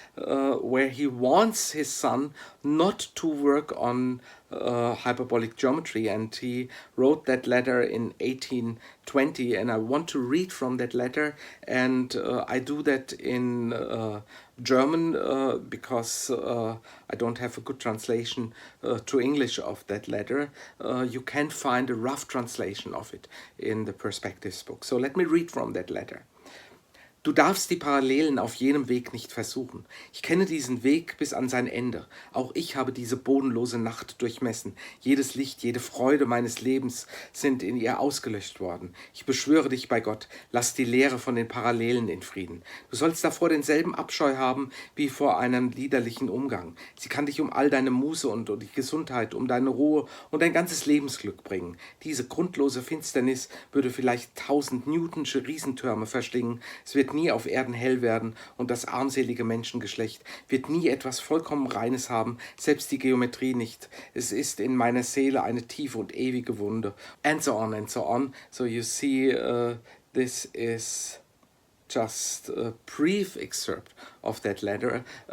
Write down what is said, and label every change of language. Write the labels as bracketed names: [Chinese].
[English] where he wants his son not to work on hyperbolic geometry, and he wrote that letter in 1820, and I want to read from that letter, and I do that in German because I don't have a good translation to English of that letter. You can find a rough translation of it in the Perspectives book. So let me read from that letter. [German] Du darfst die Parallelen auf jenem Weg nicht versuchen. Ich kenne diesen Weg bis an sein Ende. Auch ich habe diese bodenlose Nacht durchmessen. Jedes Licht, jede Freude meines Lebens sind in ihr ausgelöscht worden. Ich beschwöre dich bei Gott, lass die Lehre von den Parallelen in Frieden. Du sollst davor denselben Abscheu haben wie vor einem liederlichen Umgang. Sie kann dich um all deine Muße und die Gesundheit, um deine Ruhe und dein ganzes Lebensglück bringen. Diese grundlose Finsternis würde vielleicht 1000 Newtonsche Riesentürme verschlingen. Es wird nie auf Erden hell werden, und das armselige Menschengeschlecht wird nie etwas vollkommen Reines haben, selbst die Geometrie nicht. Es ist in meiner Seele eine tiefe und ewige Wunde. [English] And so on and so on. So you see, this is just a brief excerpt of that letter.